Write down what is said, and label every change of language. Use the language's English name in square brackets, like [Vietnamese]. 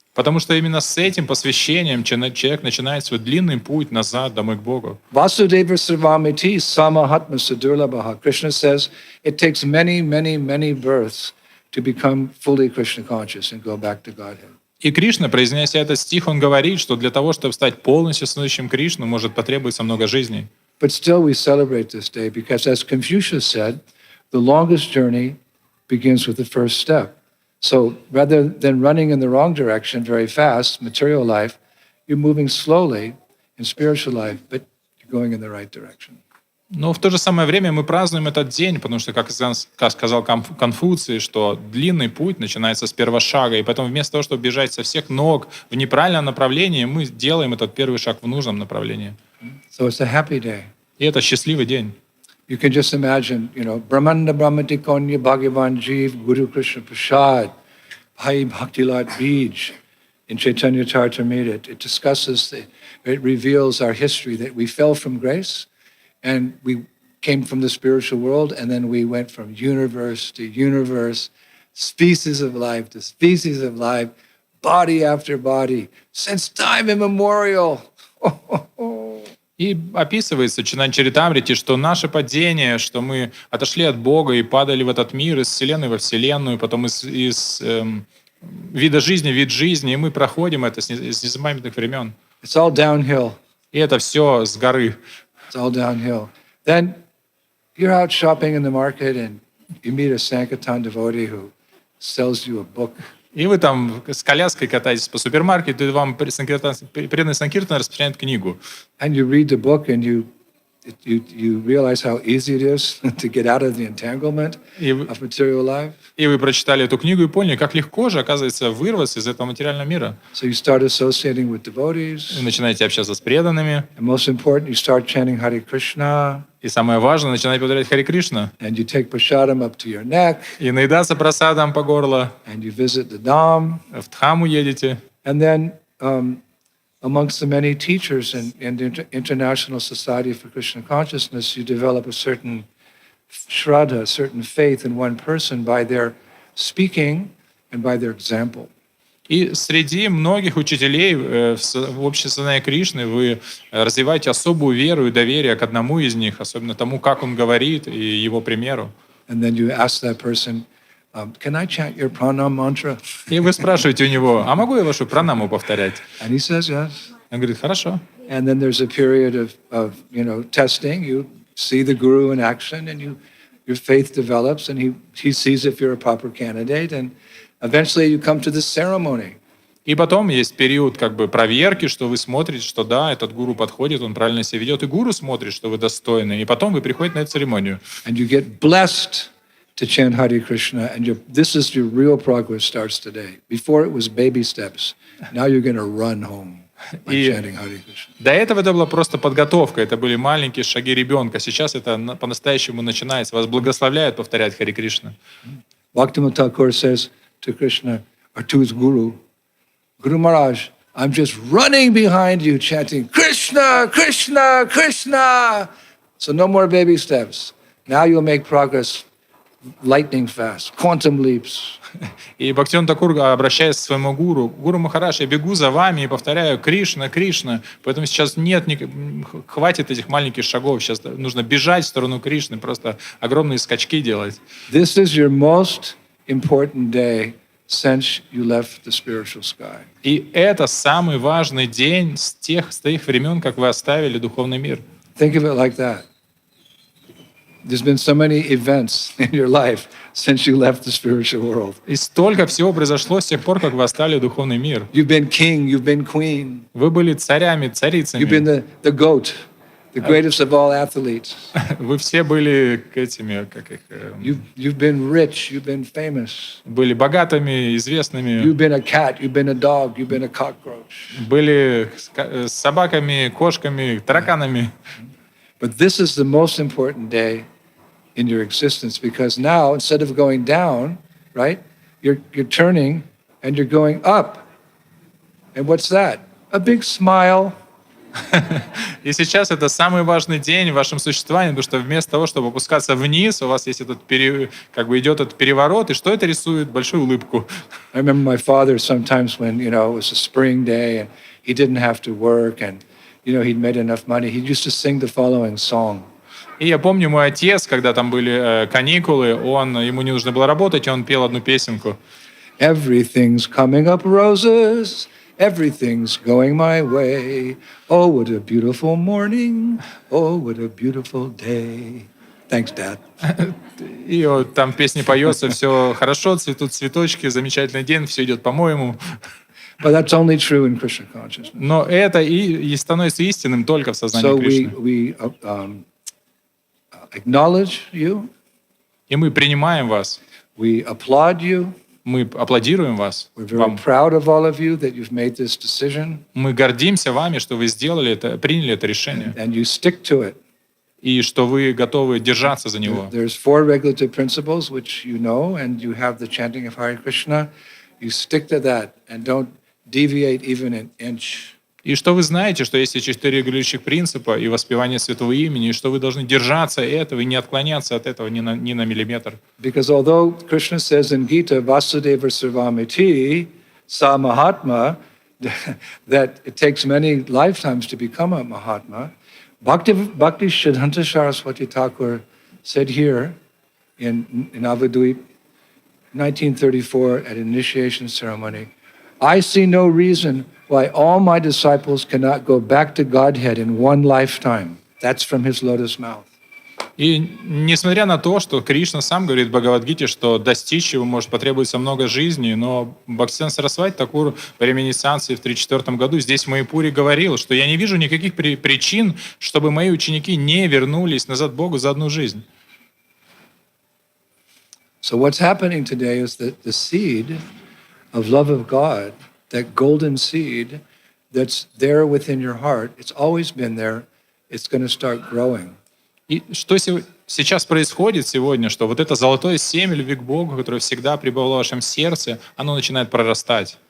[Russian] Потому что именно с этим посвящением человек начинает свой длинный путь назад, домой к Богу. [Sanskrit] Vasudeva Sarvamiti Samahatma Sadurlabhaha. [English] Krishna says it takes many, many, many births to become fully Krishna conscious and go back to Godhead. [Russian] И Кришна, произнеся этот стих, он говорит, что для того, чтобы стать полностью слышащим Кришну, может потребоваться много жизней. [English] But still we celebrate this day because, as Confucius said, the longest journey begins with the first step. So rather than running in the wrong direction very fast, material life, you're moving slowly in spiritual life, but you're going in the right direction. [Russian] Но в то же самое время мы празднуем этот день, потому что, как сказал Конфуций, что длинный путь начинается с первого шага, и потом вместо того, чтобы бежать со всех ног в неправильном направлении, мы делаем этот первый шаг в нужном направлении. [English] So it's a happy day. [Russian] И это счастливый день. [English] You can just imagine, [Sanskrit] Brahmanda Brahmati Konya Bhagavan Jeev Guru Krishna Prasad, Bhai Bhaktilat Bij [English] in Caitanya-charitamrita. It discusses, it reveals our history that we fell from grace and we came from the spiritual world, and then we went from universe to universe, species of life to species of life, body after body, since time immemorial. [Russian] И описывается в Чайтанья-чаритамрите, что наше падение, что мы отошли от Бога и падали в этот мир, из Вселенной во Вселенную, потом из вида жизни в вид жизни, и мы проходим это с незапамятных времен. [English] It's all downhill. [Russian] И это все с горы. [English] It's all downhill. Then you're out shopping in the market and you meet a Sankirtan devotee who sells you a book. [Russian] И вы там с коляской катаетесь по супермаркету, и вам преданный Санкиртан распространяет книгу. [English] And you read the book and you realize how easy it is to get out of the entanglement of material life. [Russian] И вы прочитали эту книгу и поняли, как легко же, оказывается, вырваться из этого материального мира. [English] So you start associating with devotees. [Russian] Вы начинаете общаться с преданными. [English] And most important, you start chanting Hare Krishna. [Russian] И самое важное, начинаете повторять Харе Кришна. [English] And you take prasadam up to your neck. [Russian] И наедаться просадом по горло. [English] And you visit the Dham. [Russian] В Дхаму едете. [English] And then amongst the many teachers in the International Society for Krishna Consciousness, you develop a certain shraddha, a certain faith in one person by their speaking and by their example. [Russian] И среди многих учителей в обществе сознания Кришны вы развиваете особую веру и доверие к одному из них, особенно тому, как он говорит, и его примеру. [English] And then you ask that person, can I chant your pranam mantra? [Russian] И вы спрашиваете у него, а могу я вашу пранаму повторять? [English] And he says yes. [Russian] Он говорит, хорошо. [English] And then there's a period of testing. You see the guru in action, and your faith develops, and he sees if you're a proper candidate, and eventually you come to this ceremony. [Russian] И потом есть период как бы проверки, что вы смотрите, что да, этот гуру подходит, он правильно себя ведет, и гуру смотрит, что вы достойны, и потом вы приходите на эту церемонию. [English] And you get blessed to chant Hare Krishna, and this is your real progress starts today. Before it was baby steps. Now you're going to run home by chanting Hare Krishna. [Russian] До этого это была просто подготовка, это были маленькие шаги ребенка. Сейчас это по-настоящему начинается. Вас благословляют повторять Харе Кришна. [English] Bhaktivinoda Thakur says to Krishna, or to his Guru, Guru Maharaj, I'm just running behind you chanting Krishna, Krishna, Krishna. So no more baby steps. Now you'll make progress lightning fast, quantum leaps. [Russian] И Бхактивинода Тхакур, обращаясь к своему гуру, «Гуру Махараш, я бегу за вами и повторяю Кришна, Кришна». Поэтому сейчас хватит этих маленьких шагов. Сейчас нужно бежать в сторону Кришны, просто огромные скачки делать. [English] This is your most important day since you left the spiritual sky. [Russian] И это самый важный день с тех времен, как вы оставили духовный мир. [English] Think of it like that. There's been so many events in your life since you left the spiritual world. [Russian] И столько всего произошло с тех пор, как вы оставили духовный мир. [English] You've been king, you've been queen. [Russian] Вы были царями, царицами. [English] You've been the goat, the greatest of all athletes. [Russian] Вы все были этими, как их... [English] You've been rich, you've been famous. [Russian] Были богатыми, известными. [English] You've been a cat, you've been a dog, you've been a cockroach. [Russian] Были собаками, кошками, тараканами. [English] But this is the most important day in your existence, because now, instead of going down, right, you're turning and you're going up. And what's that? A big smile. [Russian] И сейчас это самый важный день в вашем существовании, потому что вместо того, чтобы опускаться вниз, у вас есть этот идет этот переворот, и что это рисует? Большую улыбку. [English] I remember my father sometimes when, it was a spring day and he didn't have to work and, he'd made enough money, he used to sing the following song. [Russian] И я помню, мой отец, когда там были каникулы, ему не нужно было работать, и он пел одну песенку. [English] Everything's coming up roses, everything's going my way. Oh, what a beautiful morning, oh, what a beautiful day. Thanks, Dad. [Russian] И там в песне поется, все хорошо, цветут цветочки, замечательный день, все идет по-моему. [English] But that's only true in Krishna consciousness. [Russian] Но это и становится истинным только в сознании Кришны. [English] So we acknowledge you. [Russian] И мы принимаем вас. [English] We applaud you. [Russian] Мы аплодируем вас. [English] We're very proud of all of you that you've made this decision. [Russian] Мы гордимся вами, что вы сделали это, приняли это решение. [English] And you stick to it. [Russian] И что вы готовы держаться за него. [English] There's 4 regulative principles which you know, and you have the chanting of Hare Krishna. You stick to that and don't deviate even an inch. [Russian] И что вы знаете, что есть 4 регулирующих принципа и воспевание святого имени, и что вы должны держаться этого и не отклоняться от этого ни на миллиметр. [English] Because although Krishna says in Gita, [Sanskrit] Vasudeva Sarvamiti, Sa Mahatma, [English] that it takes many lifetimes to become a Mahatma, Bhakti Siddhanta Saraswati Thakur said here in Avadvip, 1934 at initiation ceremony, I see no reason why all my disciples cannot go back to Godhead in one lifetime. That's from his lotus mouth. [Russian] И несмотря на то, что Кришна сам говорит в Бхагавад-гите, что достичь его может потребоваться много жизней, но Бхактисиданта Сарасвати Тхакур во время инициации в 1934 году здесь в Майяпуре говорил, что я не вижу никаких причин, чтобы мои ученики не вернулись назад к Богу за одну жизнь. [English] So what's happening today is that the seed of love of God, that golden seed that's there within your heart, it's always been there, it's going to start growing. [Russian] И что сейчас происходит сегодня, что вот это золотое семя любви к Богу, которое всегда пребывало в вашем сердце, оно начинает прорастать.